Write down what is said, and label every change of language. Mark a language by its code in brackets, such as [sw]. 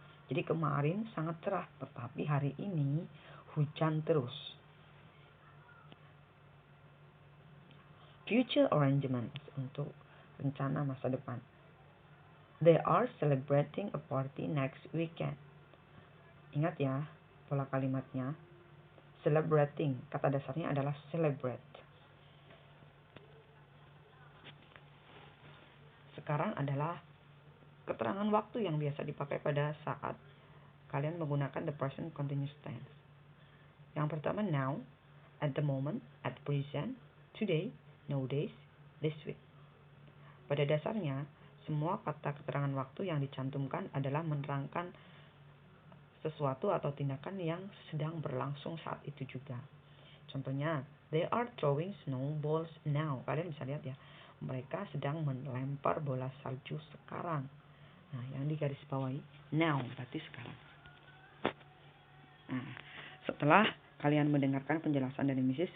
[id] Jadi kemarin sangat cerah, tetapi hari ini hujan terus. Future arrangements untuk rencana masa depan. [en] They are celebrating a party next weekend. [id] Ingat ya pola kalimatnya. Celebrating, kata dasarnya adalah celebrate. Sekarang adalah keterangan waktu yang biasa dipakai pada saat kalian menggunakan the present continuous tense. [en] Yang pertama now, at the moment, at present, today, nowadays, this week. [id] Pada dasarnya, semua kata keterangan waktu yang dicantumkan adalah menerangkan sesuatu atau tindakan yang sedang berlangsung saat itu juga. [en] Contohnya, they are throwing snowballs now. [id] Kalian bisa lihat ya, mereka sedang melempar bola salju sekarang. Nah, yang digaris bawahi now berarti sekarang. Nah, setelah kalian mendengarkan penjelasan dari Mrs.